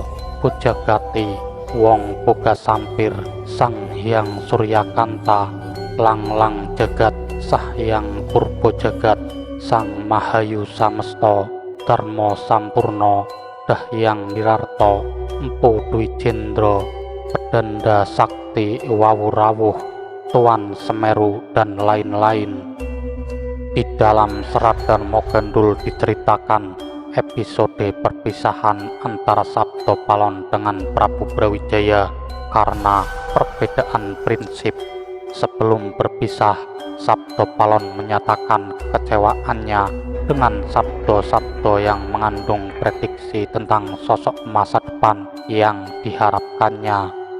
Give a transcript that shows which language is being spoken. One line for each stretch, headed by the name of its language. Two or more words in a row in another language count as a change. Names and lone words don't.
Indonesian: Bojagati, Wong Boga Sampir, Sang Hyang Suryakanta, Lang-lang Jagat, Sah Hyang Purbo Jagat, Sang Mahayu Samesto, Dharma Sampurno, Dahyang Wirarto, Empu Dwi Jendro, Pedanda Sakti Wawurawuh, Tuan Semeru, dan lain-lain. Di dalam Serat Darmo Gandul diceritakan episode perpisahan antara Sabtopalon dengan Prabu Brawijaya karena perbedaan prinsip. Sebelum berpisah, Sabtopalon menyatakan kekecewaannya dengan sabdo-sabdo yang mengandung prediksi tentang sosok masa depan yang diharapkannya.